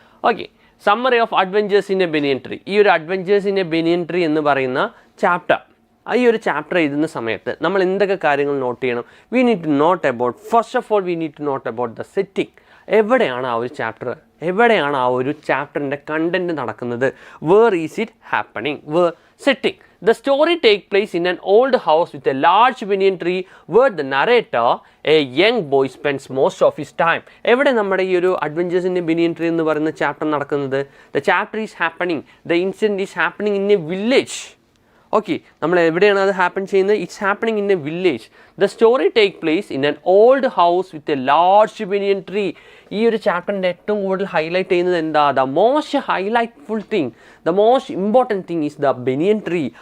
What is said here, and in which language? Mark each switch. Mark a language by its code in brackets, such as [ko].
[ml] Okay, summary of adventures in A banian tree. ഈ ഒരു adventures in A banian tree എന്ന് പറയുന്ന chapter, ഈ ഒരു ചാപ്റ്റർ എഴുതുന്ന സമയത്ത് നമ്മൾ എന്തൊക്കെ കാര്യങ്ങൾ നോട്ട് ചെയ്യണം? [en] We need to note about, first of all we need to note about the setting. [ml] എവിടെയാണ് ആ ഒരു ചാപ്റ്റർ, എവിടെയാണ് ആ ഒരു ചാപ്റ്ററിൻ്റെ കണ്ടൻറ്റ് നടക്കുന്നത്? [en] Where is it happening? Where setting. The story takes place in an old house with a large banyan tree where the narrator, a young boy, spends most of his time. [ml] എവിടെ നമ്മുടെ ഈ ഒരു adventures in A banian tree എന്ന് പറയുന്ന chapter നടക്കുന്നത്? [en] The chapter is happening, the incident is happening in a village. [ml] Okay, നമ്മൾ എവിടെയാണ് അത് ഹാപ്പൻ ചെയ്യുന്നത്? [en] It's happening in a village. The story take place in an old house with a large banyan tree. [ml] ഈ ഒരു ചാപ്റ്ററിൻ്റെ ഏറ്റവും കൂടുതൽ highlight ചെയ്യുന്നത് എന്താ? [en] The most highlightful thing, the most important thing is the banyan tree.